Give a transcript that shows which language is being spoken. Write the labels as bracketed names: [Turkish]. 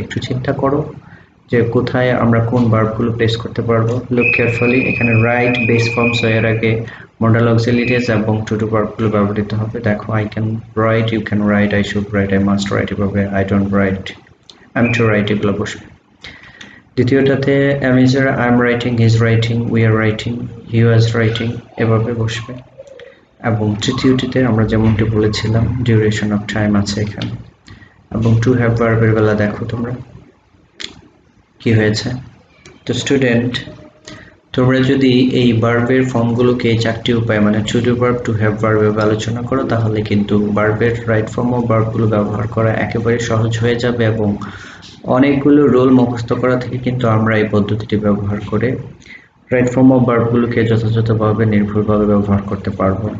[Bangla] একটু চিন্তা করো যে কোথায় আমরা কোন ভার্বগুলো প্লেস করতে পারবো। লুক কেয়ারফুলি, এখানে রাইট বেস ফর্মস এর আগে মডেল অক্সিলারিজ এবং টু ডু ভার্বগুলো ব্যবহৃত হবে। [English] দেখো I can write, you can write, I should write, I must write, এভাবে I don't write, I am to write [Bangla] এগুলো বসবে। দ্বিতীয়টাতে am is এর [English] I am writing, he is writing, we are writing, he was writing, [Bangla] এভাবে বসবে। এবং তৃতীয়টিতে আমরা যেমনটি বলেছিলাম ডিউরেশন অফ টাইম আছে এখানে। এবং টু হ্যাভ ভার্বের বেলা দেখো তোমরা কি হয়েছে। তো স্টুডেন্ট, তোমরা যদি এই ভার্বের ফর্মগুলোকে চারটি উপায় মানে to do verb, to have ভার্বে আলোচনা করো তাহলে কিন্তু ভার্বের রাইট ফর্ম অফ ভার্বগুলো ব্যবহার করা একেবারে সহজ হয়ে যাবে এবং অনেকগুলো রোল মুখস্থ করা থেকে কিন্তু আমরা এই পদ্ধতিটি ব্যবহার করে রাইট ফর্ম অফ ভার্বগুলোকে যথাযথভাবে নির্ভুলভাবে ব্যবহার করতে পারবো।